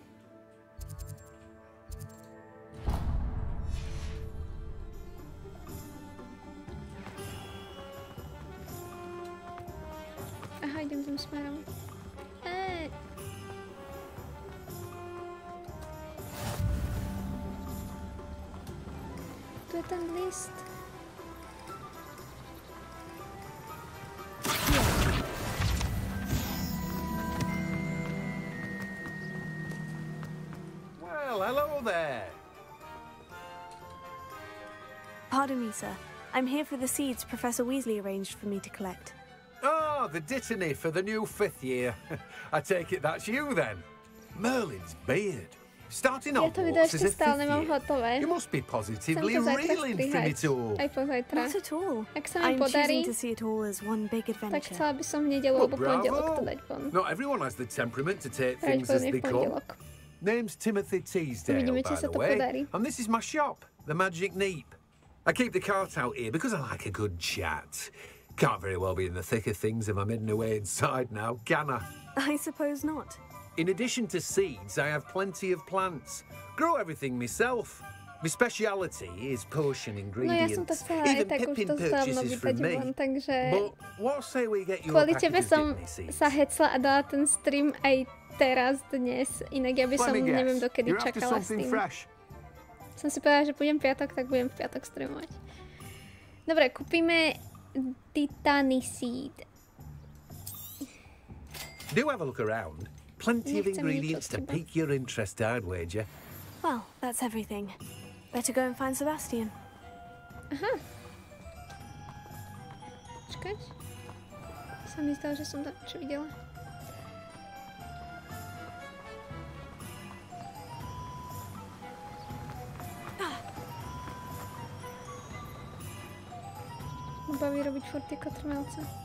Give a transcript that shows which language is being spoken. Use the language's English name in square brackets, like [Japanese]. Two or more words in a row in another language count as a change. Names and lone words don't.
[Slovak] Aha, idem tým smerom. Tu je ten list. [English] Well, hello there. Pardon me, sir. I'm here for the seeds Professor Weasley arranged for me to collect. Ah, the dittany for the new 5th year. I take it that's you then. Merlin's beard. Starting Hogwarts as a 5th year. You must be positively reeling from it all. Not at all. I'm choosing to see it all as one big adventure. [Slovak] Tak chcela by som v nedeľu alebo pondelok to dať von. [English] Not everyone has the temperament to take things as they come. Name's Timothy Teasdale, by the way. And this is my shop, the Magic Neep. I keep the cart out here because I like a good chat. Can't very well be in the thick of things if I'm hidden away inside now, can I? I suppose not. In addition to seeds, I have plenty of plants. Grow everything myself. My speciality is potion ingredients. [Slovak] No ja som to chcela aj tak už to dávno vypať von, takže... Kvôli tebe som sa hecla a dala ten stream aj teraz, dnes. Inak ja by som neviem dokedy čakala s tým. Som si povedala, že budem piatok, tak budem v piatok streamovať. Dobre, kúpime Titany Seed. [English] Do have a look around. Plenty of ingredients to pique your interest, I'd wager. Well, that's everything. Better go and find Sebastian. [Slovak] Aha. Čakať. Sa mi zdalo, že som tam čo videla. Baví robiť furt tie kotrmelce.